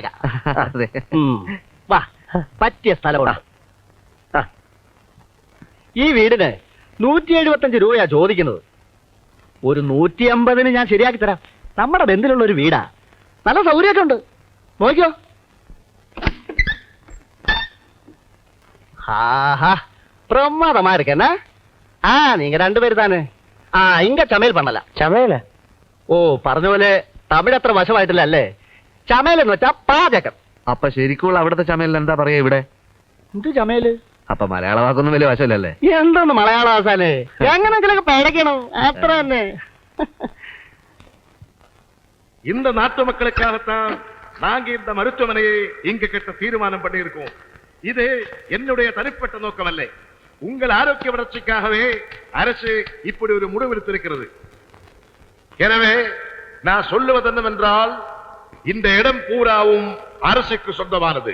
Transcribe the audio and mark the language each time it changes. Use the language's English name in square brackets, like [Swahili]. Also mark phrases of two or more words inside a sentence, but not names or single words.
[Malayalam] വാ, പറ്റിയ സ്ഥലമാണ്. ഈ വീടിന് 175 രൂപയാ ചോദിക്കുന്നത്. ഒരു 150-ന് ഞാൻ ശരിയാക്കി തരാം. നമ്മുടെ ബന്ധത്തിലുള്ള ഒരു വീടാ, നല്ല സൗകര്യമൊക്കെ ഉണ്ട്. നോക്കിയോ. [Tamil] பிரமாதமா இருக்கேன்னா நீங்க 2 பேரு தானே? இங்க சமையல் பண்ணலாம். [Malayalam] ചമയല? ഓ, പറഞ്ഞ പോലെ തമിഴ് അത്ര വശമായിട്ടില്ല അല്ലേ? ചമയൽ എന്ന് വെച്ചാ പാചകം. അപ്പൊ ശരിക്കുള്ള അവിടുത്തെ ചമയൽ എന്താ പറയാ ഇവിടെ? എന്ത് ചമയല്? അപ്പൊ മലയാള വാക്കൊന്നും വലിയ വശമല്ലല്ലേ? എന്താന്ന് മലയാള ആസാനേ, എങ്ങനെങ്കിലൊക്കെ പേടക്കണം, അത്ര തന്നെ. [Tamil] இந்த நாட்டு மக்களுக்காகத்தான் நாங்க இந்த மருத்துவமனையை இங்கு கட்ட தீர்மானம் பண்ணியிருக்கோம். இது என்னுடைய தனிப்பட்ட நோக்கமல்ல. உங்கள் ஆரோக்கிய வளர்ச்சிக்காகவே அரசு இப்படி ஒரு முடிவெடுத்திருக்கிறது. எனவே நான் சொல்லுவது என்னவென்றால், இந்த இடம் பூராவும் அரசுக்கு சொந்தமானது.